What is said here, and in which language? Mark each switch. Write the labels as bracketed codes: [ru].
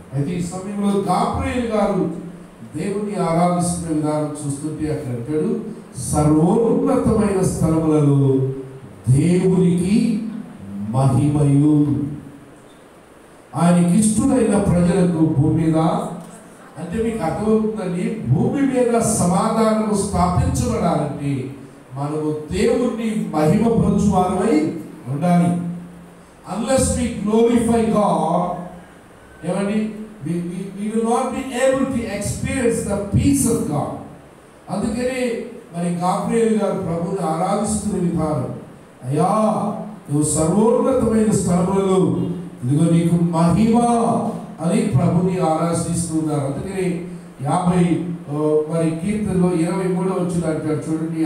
[te] అయితే ఈ సమయంలో గాబ్రియేలు గారు దేవుని ఆరాధిస్తున్న విధానం చూస్తుంటే అక్కడ అంటాడు, సర్వోన్నతమైన స్థలములలో దేవునికి మహిమయు ఆయనకి ఇష్టమైన ప్రజలకు భూమి మీద. అంటే మీకు అర్థమవుతుందండి, భూమి మీద సమాధానము స్థాపించబడాలంటే మనము దేవుణ్ణి మహిమపరచువారమై ఉండాలి. [en] Unless we glorify God, we will not be able to experience the peace of God. [te] అందుకనే మరి గాబ్రియేలు గారు ప్రభుని ఆరాధిస్తున్న విధానం, అయ్యా నువ్వు సర్వోన్నతమైన స్థలములలో ఇదిగో నీకు మహిమ అని ప్రభుని ఆరాధిస్తున్నారు. అందుకని 50 మరి కీర్తనలో 23వ వచనం అంటాడు చూడండి.